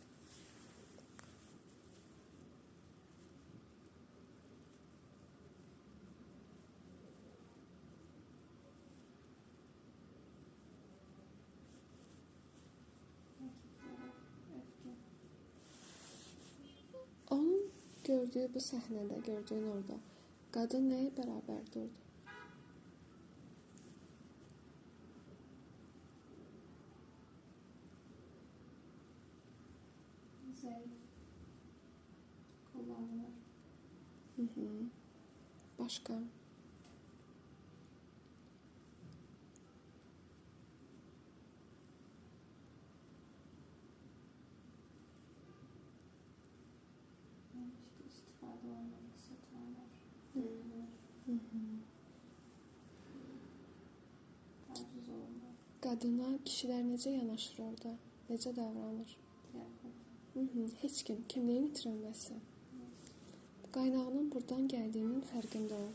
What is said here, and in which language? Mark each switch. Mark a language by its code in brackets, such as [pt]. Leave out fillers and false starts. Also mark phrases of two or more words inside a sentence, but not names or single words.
[tr] Erkeklere öfke, [az] Onun gördüyü bu səhnədə, gördüyün orada, qadın nəyə bərabər durdu? [tr] zayıf, kullanılır. [az] Hı-hı. Başqa? [tr] İşte istifade olmak, kısıtlanır, dövülür, Hı-hı. [az] taciz olunur, Qadına kişilər necə yanaşır orada? Necə davranır? [tr] tiyatro, Hı-hı. [az] Heç kim, kimliyin itirilməsi. Qaynağının buradan gəldiyinin fərqində ol.